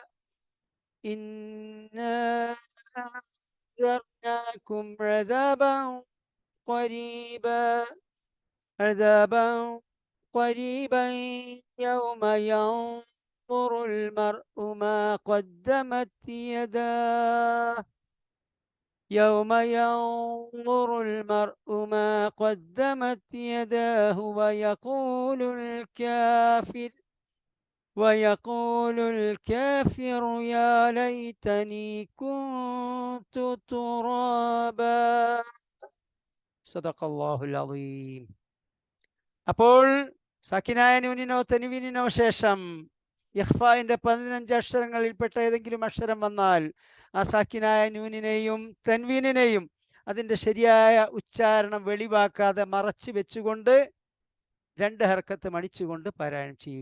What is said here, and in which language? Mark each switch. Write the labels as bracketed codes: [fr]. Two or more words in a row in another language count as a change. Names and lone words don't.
[ar] إنا أنذرناكم عذابا قريبا يوم ينظر المرء ما قدمت يداه يوم ينظر المرء ما قدمت يداه ويقول الكافر يا ليتني كنت ترابا صدق الله العظيم. [ml] അപ്പോൾ സാക്കിനായ നൂനിനോ തൻവീനിനോ ശേഷം ഇഖ്ഫാഇൻ്റെ 15 അക്ഷരങ്ങളിൽപ്പെട്ട ഏതെങ്കിലും അക്ഷരം വന്നാൽ ആ സാക്കിനായ നൂനിനെയും തൻവീനിനെയും അതിൻ്റെ ശരിയായ ഉച്ചാരണം വെളിവാക്കാതെ മറച്ചു വെച്ചുകൊണ്ട് 2 ഹർക്കത്ത് മണിച്ചുകൊണ്ട് പാരായണം ചെയ്യുക.